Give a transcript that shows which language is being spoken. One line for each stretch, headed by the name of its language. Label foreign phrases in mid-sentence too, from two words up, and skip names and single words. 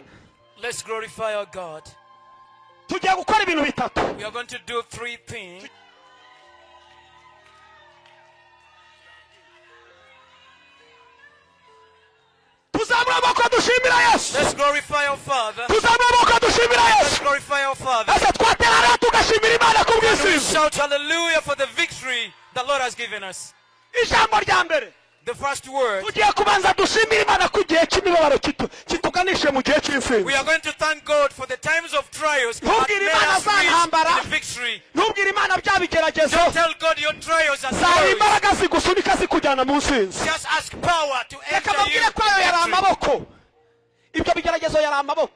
English: Let's glorify our God.
Kinyarwanda: tugiye gukora ibintu bitatu
English: We are going to do three things.
Kinyarwanda: tuzamura amaboko dushimira yesu
English: Let's glorify our Father.
Kinyarwanda: tuzamura amaboko dushimira
English: Let's yesu glorify our Father.
Kinyarwanda: ese twatera rero tugashimira imana ku
English: And we
Kinyarwanda: bw'intsinzi
English: shout hallelujah for the victory the Lord has given us.
Kinyarwanda: ijambo rya mbere
English: The first word. We are going to thank God for the times of trials that made us reach in victory. Don't tell God your trials are sorrows. Just ask power to enter you into victory.